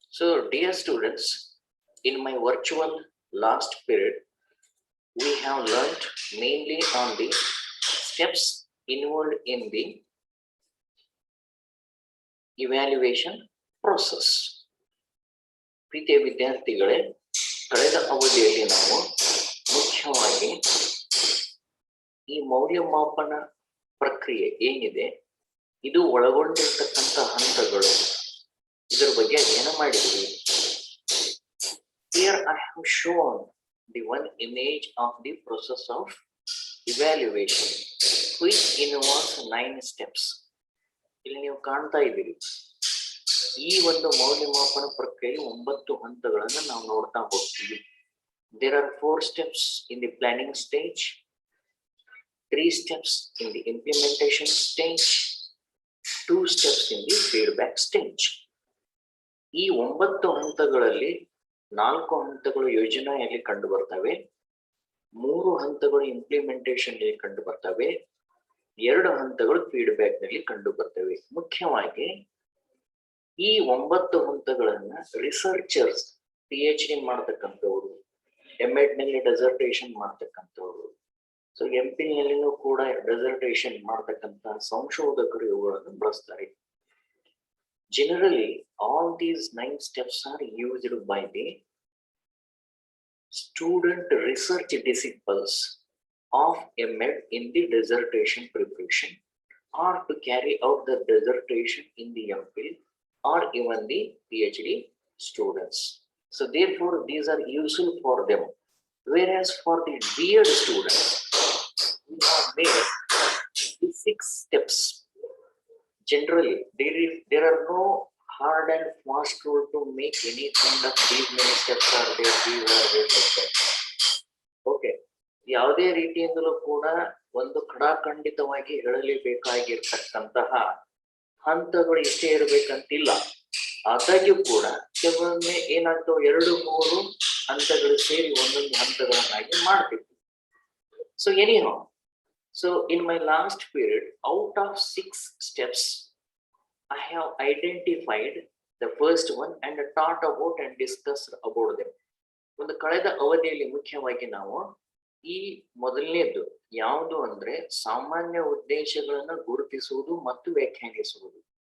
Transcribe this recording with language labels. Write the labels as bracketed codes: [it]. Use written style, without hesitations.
[en] So dear students, in my virtual last period, we have learnt mainly on the steps involved in the evaluation process. [kn] ಪ್ರೀತಿಯ ವಿದ್ಯಾರ್ಥಿಗಳೇ, ಕಳೆದ ಅವಧಿಯಲ್ಲಿ ನಾವು ಮುಖ್ಯವಾಗಿ ಈ ಮೌಲ್ಯಮಾಪನ ಪ್ರಕ್ರಿಯೆ ಏನಿದೆ, ಇದು ಒಳಗೊಂಡಿರ್ತಕ್ಕಂಥ ಹಂತಗಳು, ಇದರ ಬಗ್ಗೆ ಅಧ್ಯಯನ ಮಾಡಿದ್ವಿ. [en] Here I have shown the one image of the process of evaluation, which involves 9 steps. [kn] ಇಲ್ಲಿ ನೀವು ಕಾಣ್ತಾ ಇದ್ದೀರಿ, ಈ ಒಂದು ಮೌಲ್ಯಮಾಪನ ಪ್ರಕ್ರಿಯೆ 9 ಹಂತಗಳನ್ನು ನಾವು ನೋಡ್ತಾ ಹೋಗ್ತೀವಿ. [en] There are 4 steps in the planning stage, 3 steps in the implementation stage, 2 steps in the feedback stage. [kn] ಈ 9 ಹಂತಗಳಲ್ಲಿ 4 ಹಂತಗಳು ಯೋಜನೆಯಲ್ಲಿ ಕಂಡು ಬರ್ತವೆ, 3 ಹಂತಗಳು ಇಂಪ್ಲಿಮೆಂಟೇಷನ್ ನಲ್ಲಿ ಕಂಡು ಬರ್ತವೆ, 2 ಹಂತಗಳು ಫೀಡ್ಬ್ಯಾಕ್ ನಲ್ಲಿ ಕಂಡು ಬರ್ತವೆ. ಮುಖ್ಯವಾಗಿ ಈ 9 ಹಂತಗಳನ್ನ ರಿಸರ್ಚರ್ಸ್, PhD ಮಾಡ್ತಕ್ಕಂಥವ್ರು, M.Ed ನಲ್ಲಿ ಡೆಸರ್ಟೇಷನ್ ಮಾಡ್ತಕ್ಕಂಥವ್ರು, ಸೊ M.Phil ನಲ್ಲಿನೂ ಕೂಡ ಡೆಸರ್ಟೇಷನ್ ಮಾಡ್ತಕ್ಕಂಥ ಸಂಶೋಧಕರು ಇವುಗಳನ್ನು ಬಳಸ್ತಾರೆ. [en] Generally, all these 9 steps are used by the student research disciples of M.Ed in the dissertation preparation, or to carry out the dissertation in the M.Phil, or even the PhD students. So therefore, these are useful for them. Whereas for the B.Ed students, we have made the 6 steps. Generally, there are no hard and fast rule to make any kind of these many steps are there, these are there like that. [kn] Okay, ಯಾವುದೇ ರೀತಿಯಿಂದಲೂ ಕೂಡ ಒಂದು ಖಡಾಖಂಡಿತವಾಗಿ ಹೇಳಲೇಬೇಕಾಗಿರ್ತಕ್ಕಂತಹ ಹಂತಗಳು ಇಷ್ಟೇ ಇರಬೇಕಂತಿಲ್ಲ. ಆದಾಗ್ಯೂ ಕೂಡ ಕೆಲವೊಮ್ಮೆ ಏನಾಗ್ತವೆ, 2-3 ಹಂತಗಳು ಸೇರಿ ಒಂದೊಂದು ಹಂತಗಳನ್ನಾಗಿ ಮಾಡ್ತೀವಿ. [en] So anyhow, so in my last period, out of 6 steps, I have identified the first one and taught about and discussed about them. [kn] ಒಂದು ಕಳೆದ ಅವಧಿಯಲ್ಲಿ ಮುಖ್ಯವಾಗಿ ನಾವು ಈ ಮೊದಲನೇದು ಯಾವುದು ಅಂದ್ರೆ ಸಾಮಾನ್ಯ ಉದ್ದೇಶಗಳನ್ನು ಗುರುತಿಸುವುದು ಮತ್ತು ವ್ಯಾಖ್ಯಾನಿಸುವುದು.